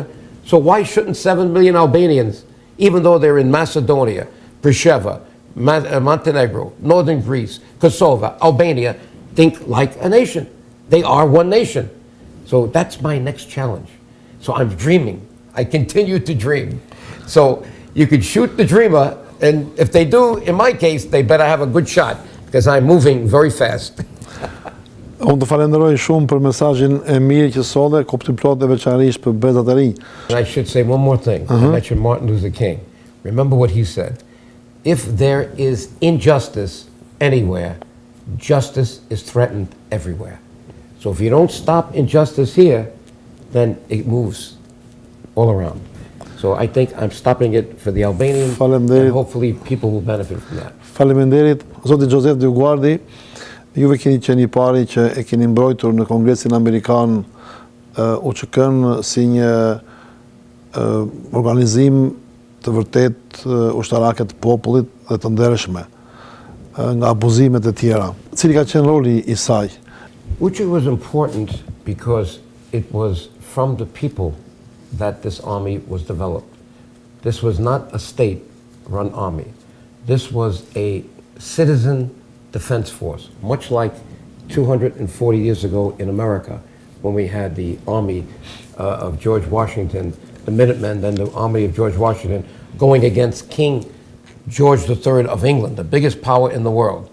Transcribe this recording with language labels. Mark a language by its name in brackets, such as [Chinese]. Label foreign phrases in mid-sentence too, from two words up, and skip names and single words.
[English] So why shouldn't 7 million Albanians, even though they're in Macedonia, Prisheva, Montenegro, Northern Greece, Kosovo, Albania, think like a nation? They are one nation. So that's my next challenge. So I'm dreaming. I continue to dream. So you could shoot the dreamer, and if they do, in my case, they better have a good shot, because I'm moving very fast. [Albanian] Unë të falenderoj shumë për mesazhin e mirë që solle, kuptim plot dhe veçanërisht për brezat e rinj. [English] And I should say one more thing. I mentioned Martin Luther King. Remember what he said. If there is injustice anywhere, justice is threatened everywhere. So if you don't stop injustice here, then it moves all around. So I think I'm stopping it for the Albanians, and hopefully people will benefit from that. [Albanian] Faleminderit, Zoti Joseph Dioguardi, juve keni qenë i pari që e keni mbrojtur në Kongresin Amerikan UÇK-n si një organizim të vërtet ushtarake të popullit dhe të ndershme nga abuzimet e tjera. Cili ka qenë roli i saj? [English] UÇK was important because it was from the people that this army was developed. This was not a state-run army. This was a citizen defense force, much like 240 years ago in America when we had the army of George Washington, the Minutemen, then the army of George Washington going against King George III of England, the biggest power in the world.